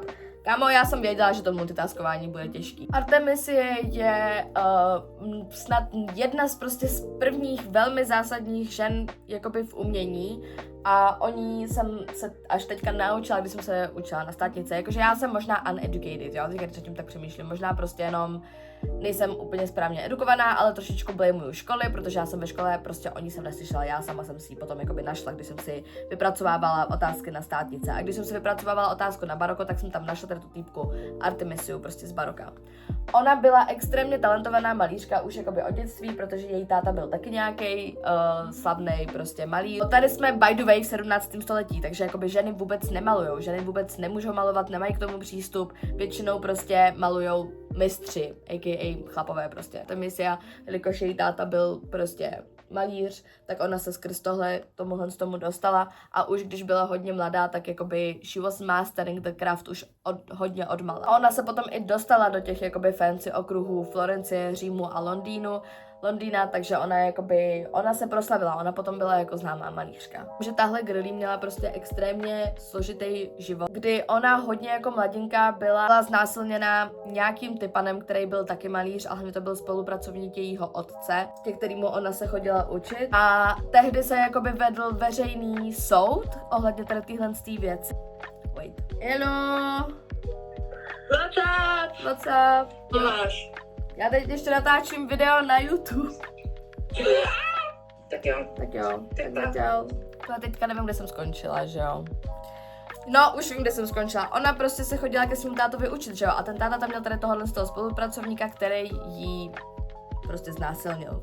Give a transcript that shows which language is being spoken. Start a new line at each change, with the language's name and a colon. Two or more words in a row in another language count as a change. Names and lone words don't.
Czech: Kámo, já jsem věděla, že to multitaskování bude těžký. Artemisie je snad jedna z prvních velmi zásadních žen jakoby v umění A oni jsem se až teďka naučila, když jsem se učila na státnice, jakože já jsem možná uneducated, jo, teďka když tím tak přemýšlím, možná prostě jenom nejsem úplně správně edukovaná, ale trošičku blamuju školy, protože já jsem ve škole, prostě o ní jsem neslyšela, já sama jsem si ji potom jakoby našla, když jsem si vypracovávala otázky na státnice. A když jsem si vypracovávala otázku na baroko, tak jsem tam našla tady tu týpku Artemisiu, prostě z baroka. Ona byla extrémně talentovaná malířka už jakoby od dětství, protože její táta byl taky nějaký slavný prostě malíř. Tady jsme
English: by the way
Czech: v 17. století, takže jakoby ženy vůbec nemalujou, ženy vůbec nemůžou malovat, nemají k tomu přístup, většinou prostě malujou mistři, a.k.a. chlapové prostě. Ta misia, jelikož její táta byl prostě malíř, tak ona se skrz tomu dostala a už když byla hodně mladá, tak jakoby
English: she was mastering the craft
Czech: už hodně odmala. A ona se potom i dostala do těch jakoby fancy okruhů Florencie, Římu a Londýna, takže ona se proslavila, ona potom byla jako známá malířka. Že tahle girlie měla prostě extrémně složitý život, kdy ona hodně jako mladinka byla znásilněna nějakým typanem, který byl taky malíř, a hlavně to byl spolupracovník jejího otce, ke kterému ona se chodila učit. A tehdy se jakoby vedl veřejný soud ohledně tady téhle věci.
English: Wait. Hello! What's up?
Czech: Já teď ještě natáčím video na YouTube. Tak jo. Tak čau. Já teďka nevím, kde jsem skončila, že jo. No, už vím, kde jsem skončila. Ona prostě se chodila ke svému tátovi učit, že jo. A ten táta tam měl tady tohohle z toho spolupracovníka, který jí prostě znásilnil.